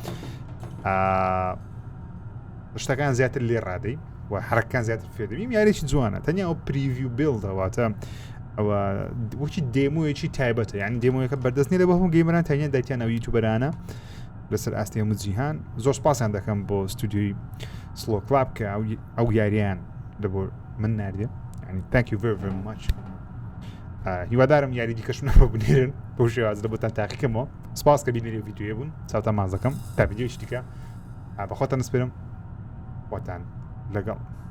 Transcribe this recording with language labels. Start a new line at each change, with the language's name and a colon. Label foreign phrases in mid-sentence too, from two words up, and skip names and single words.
Central Kurdish: شتەکان زیاتر لێ ڕادەی و حرەکان زیاتر فێدەبیم یاریی جوانە تەنیا ئەو پریڤیو بیڵدەواتە ئەوە وەکی دێمۆیەکی تایبەتە یعنی دێمۆیەکە بەردەست نیە لە بە هەموو گەیمەران تەنیا دایتیان ئەو یوتیوبەرانە لەسەر ئاستی هەموو جیهان زۆر سپاسیان دەکەم بۆ ستودیۆی سلۆ کلاب کە ئەو یاریان لە بۆ من ناردێ ینی
English: thank you very very much
Central Kurdish: هیوادارم یاری دیکەشم نەبە بنێرن بەو شێوازە لە بۆتان تاقیکەمەوە سپاس کە بینێری ڤیدیۆیە بوون چاوتان ماز دەکەم تا ڤیدیۆیشتیکە بەخۆتان نسپێرم واتان لەگەڵ